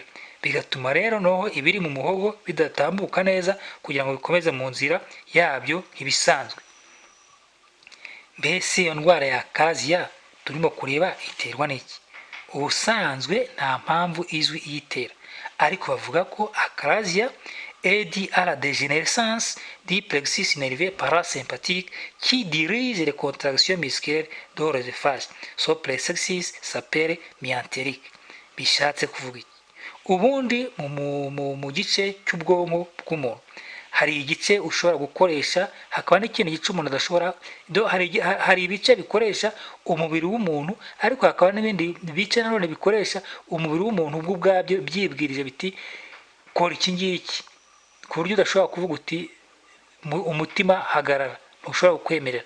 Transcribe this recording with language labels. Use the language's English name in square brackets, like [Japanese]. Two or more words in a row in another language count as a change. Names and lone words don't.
[Kinyarwanda] Bigatuma rero noho ibiri mu muhogo bidatambuka neza kugira ngo bikomeze mu nzira yabyo nk'ibisanzwe. Mbese iyo ndwara ya achalasie turimo kureba iterwa n'iki? Ubusanzwe nta mpamvu izwi iyitera, ariko bavuga ko achalasie [French] est due à la dégénérescence du plexus nerveux parasympathique qui dirige les contractions musculaires de l'œsophage. Ce plexus s'appelle myantérique. [Kinyarwanda] Bishatse kuvuga iki? Ubundi mu gice cy'ubwonko bw'umuntu hari igice ushobora gukoresha, hakaba n'ikindi gice umuntu adashobora. Hari ibice bikoresha umubiri w'umuntu, ariko hakaba n'ibindi bice nanone bikoresha umubiri w'umuntu ubwabyo byibwirije biti kora iki ngiki, ku buryo udashobora kuvuga uti umutima hagarara, ntushobora kukwemerera.